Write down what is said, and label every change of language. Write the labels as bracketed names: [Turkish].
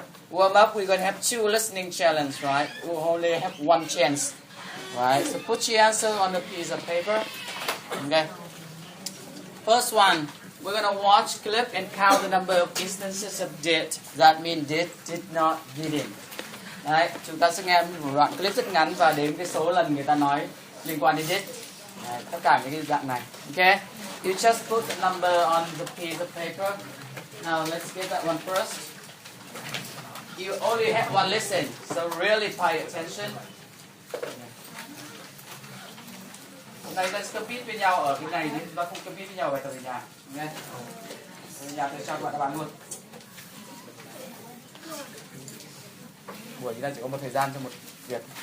[English] Warm up, we're going to have 2 listening challenge, right? We'll only have 1 chance, right? So put your answer on a piece of paper. Okay. First one, we're going to watch clip and count the number of instances of did. That means did not, didn't. [Vietnamese] Đấy, chúng ta sẽ nghe một đoạn clip rất ngắn và đến cái số lần người ta nói liên quan đến did. Đấy, tất cả những cái dạng này. [English] Okay? You just put the number on the piece of paper. Now let's get that one first. You only have 1 lesson, so really pay attention. [Vietnamese] Hôm nay ta compete với nhau ở cái này, chúng ta không compete với nhau về tập về nhà. Nghe? Về nhà tôi cho các bạn luôn. Buổi chúng ta chỉ có một thời gian cho một việc.